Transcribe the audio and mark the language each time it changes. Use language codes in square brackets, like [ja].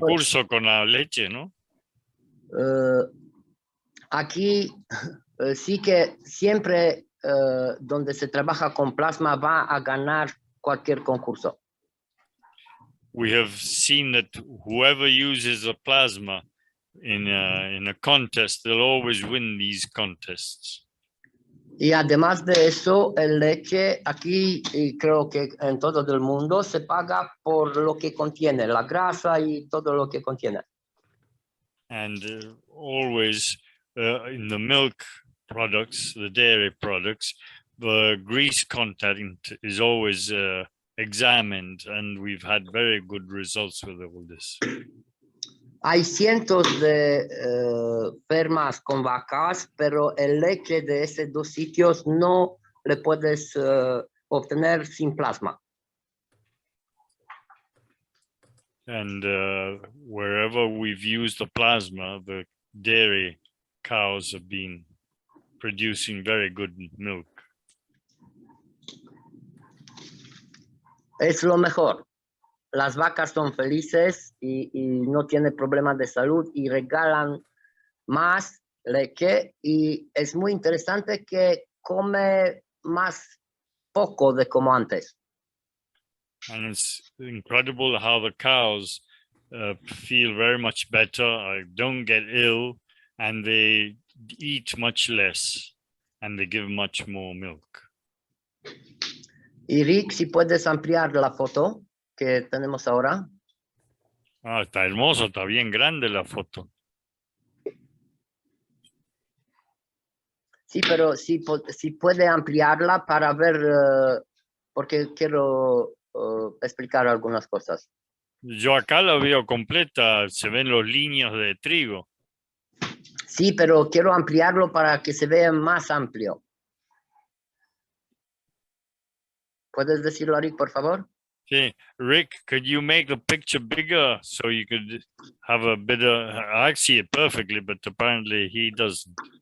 [es] concurso con la leche, ¿no? Aquí sí que siempre donde se trabaja con plasma va a ganar cualquier concurso. [en] We have seen that whoever uses a plasma in a contest, they'll always win these contests. [es] Y además de eso, el leche aquí, y creo que en todo el mundo, se paga por lo que contiene, la grasa y todo lo que contiene. [en] And always in the milk products, the dairy products, the grease content is always examined, and we've had very good results with all this. [es] Hay cientos de fermas con vacas, pero el leche de esos 2 sitios no le puedes obtener sin plasma. [en] And wherever we've used the plasma, the dairy cows have been producing very good milk. [es] Es lo mejor. Las vacas son felices y no tienen problemas de salud y regalan más leche, y es muy interesante que come más poco de como antes. [en] And it's incredible how the cows feel very much better, don't get ill, and they eat much less, and they give much more milk. [es] Y Rick, si puedes ampliar la foto. que tenemos ahora. Ah, está hermoso, está bien grande la foto. Sí, pero si puede ampliarla para ver, porque quiero explicar algunas cosas. Yo acá la veo completa, se ven los líneas de trigo. Sí, pero quiero ampliarlo para que se vea más amplio. ¿Puedes decirlo, Rick, por favor? [en] Sí, Rick, could you make the picture bigger so you could have a better? I see it perfectly, but apparently he doesn't.